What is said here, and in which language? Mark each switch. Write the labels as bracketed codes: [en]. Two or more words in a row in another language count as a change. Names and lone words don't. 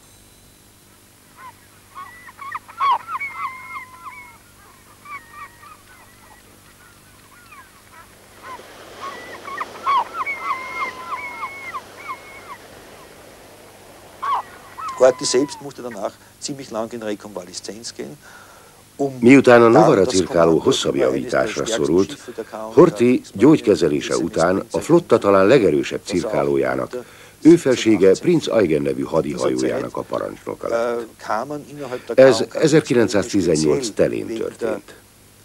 [de] Horthy selbst musste danach ziemlich lang in Rekonvaleszenz gehen. [hu] Miután a Novara cirkáló hosszabb javításra szorult, Horthy gyógykezelése után a flotta talán legerősebb cirkálójának, őfelsége Prinz Eugen nevű hadihajójának a parancsnoka lett. Ez 1918 telén történt.